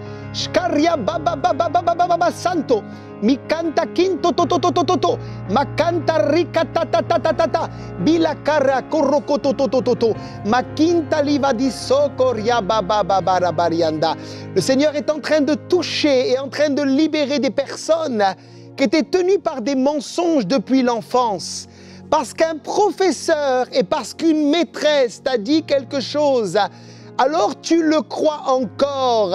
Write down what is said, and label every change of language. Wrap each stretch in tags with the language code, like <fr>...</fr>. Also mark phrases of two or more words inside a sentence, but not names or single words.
<fr>Shkaria baba baba baba baba santo. Mi canta quinto to to to to to to. Ma canta rica ta ta ta ta ta ta. Bila cara corroco to to to to to. Ma quinta liva di socoria baba baba rabarianda. Le Seigneur est en train de toucher et en train de libérer des personnes qui étaient tenues par des mensonges depuis l'enfance. Parce qu'un professeur et parce qu'une maîtresse t'a dit quelque chose, alors tu le crois encore.</fr>